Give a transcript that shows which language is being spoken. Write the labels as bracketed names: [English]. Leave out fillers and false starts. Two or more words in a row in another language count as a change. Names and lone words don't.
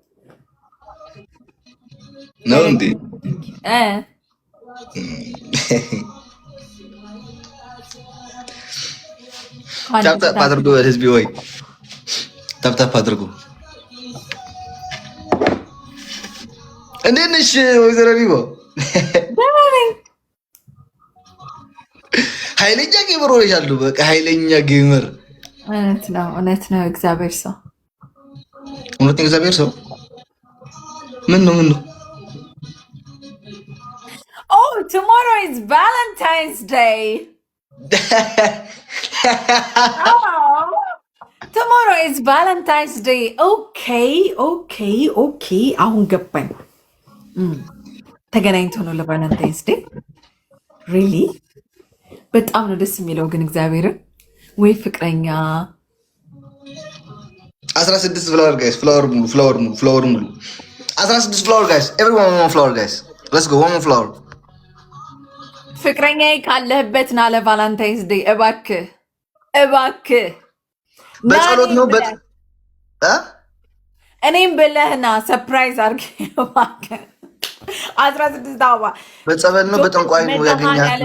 [Amharic] ነው እንዴ ታፕ አድርጉ ህዝቢ ወይ ታፕ አድርጉ እንዴት ነሽ ወይዘሮ ቢቦ ኃይለኛ ጌመር ሆነሻለሁ በቃ ኃይለኛ ጌመር እውነት ነው እግዚአብሔር ሰው ምን ነው [English] Oh, tomorrow is Valentine's Day. Tomorrow is Valentine's Day. Okay. [Amharic] አሁን ገባኝ ተገናኝቶ ነው ለቫለንታይንስ ዴይ ሪሊ በጣም ነው ደስ የሚለው ግን እግዚአብሔርን ወይ ፍቅረኛ [English] 16 flower guys flower ሙሉ 16 flower guys everyone one flower guys let's go one more flower [Amharic] ፍቅረኛዬ ካለህበት ና ለቫለንታይንስ ዴይ እባክህ በጸሎት ነው እኔም ብለህና ሰርፕራይዝ አድርጌ እባክህ 16 አበባ በጸበል ነው በጠንቋይ ነው ያገኛት